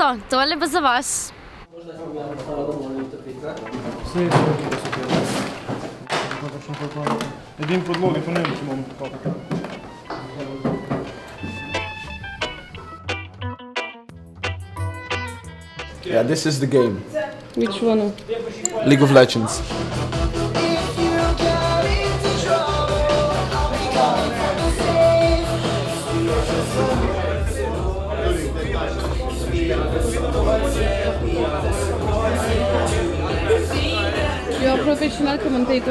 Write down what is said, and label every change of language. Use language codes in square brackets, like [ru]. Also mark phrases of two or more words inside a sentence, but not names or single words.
[sl] Tole bo za vas. Edin podlogi, pa ne vem, če imamo tako. [en] Yeah, this is the game. Which one? League of Legends. You're a professional commentator?